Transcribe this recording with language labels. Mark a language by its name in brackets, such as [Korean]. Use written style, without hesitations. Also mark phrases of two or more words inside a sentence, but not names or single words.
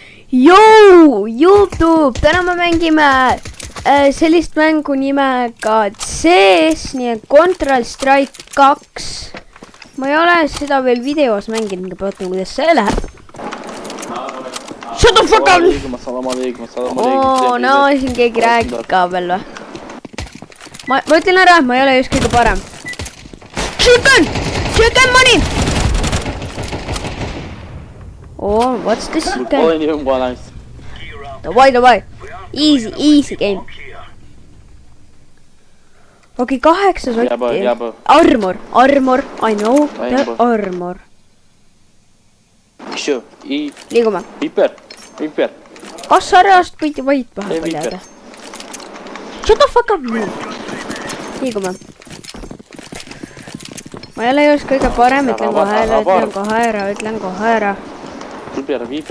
[Estonian] Joo, YouTube, täna me mängime sellist mängu nimega CS, nii et Counter-Strike 2. Ma ei ole seda veel videos mänginud, vaatan kuidas see läheb. [English] Shut the fuck up! [Estonian] No, siin keegi räägib ka veel või? Ma ütlen ära, et ma ei ole just kõige parem. [English] Chicken! Chicken money! Oh, what's this chicken? Davai. Easy game. Okei, 8 sotti. Armor, I know the armor. [Estonian] Liigume. Viper. Kas sarjast võiti vaid vahepeal jääda? [English] Shut the fuck up! [Estonian] Liigume. Ma ei ole just kõige parem, ütlen kohe ära. Viper.